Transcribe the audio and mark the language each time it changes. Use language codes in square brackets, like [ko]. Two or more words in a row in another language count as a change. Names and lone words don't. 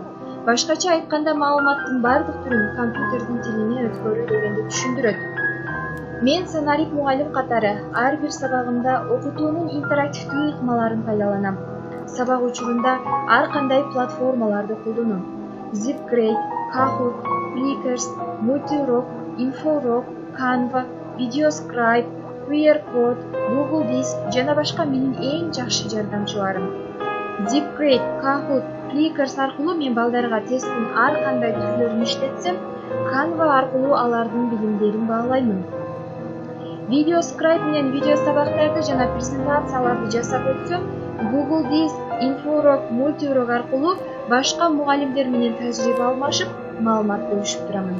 [ky] Башкача айтканда, маалыматтын бардык түрүн компьютердин тилине өткөрүү дегенди түшүндүрөт. Мен санарип мугалим катары ар бир сабагымда окутуунун интерактивдүү ыкмаларын пайдаланам. Сабак учурунда ар кандай платформаларды колдоном. Zipgrade, Kahoot, Flickr, Multirock, Inforock, Canva, Videoscribe, QueerCode, Google Disk жана башка менин эң жакшы жардамчыларым. Zipgrade, Kahoot, Flickr аркылуу мен балдарга тесттин ар кандай түрлөрүн иштетсем, Canva аркылуу алардын билимдерин баалаймын. Videoscribe менен видео сабактарды жана презентацияларды жасап өтсөм, Google Disk, Inforock, Multirock аркылуу башка мугалимдер менен тажрыйба алмашып, маалымат бөлүшүп турамын.